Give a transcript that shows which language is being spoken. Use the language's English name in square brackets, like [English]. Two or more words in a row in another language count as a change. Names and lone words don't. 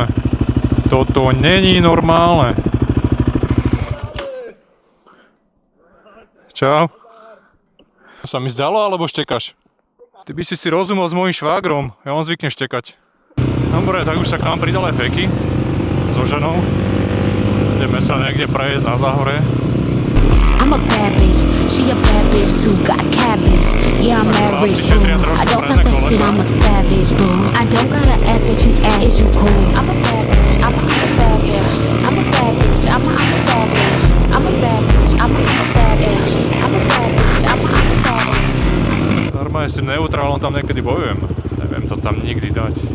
[Slovak] Toto není normálne. Čau. Sa mi zdalo, alebo štekaš? Ty by si rozumel s mojím švágrom, ja on zvykne štekať. Dobre, tak už sa k nám pridal aj Feky so ženou. Ideme sa niekde prejsť na Záhore. [English] I'm a bad bitch, she a bad bitch too, got cabbage. Yeah, I'm average, boo. I don't talk that shit, I'm a savage, boo. I don't gotta ask what you ask, is you cool? I'm a bad bitch, I'm a bad bitch. I'm a bad bitch, I'm a bad bitch. I'm a bad bitch, I'm a bad bitch. I'm a bad bitch, I'm a bad bitch. [Slovak] Normálne s tým neutrálom tam niekedy bojujem. Neviem to tam nikdy dať.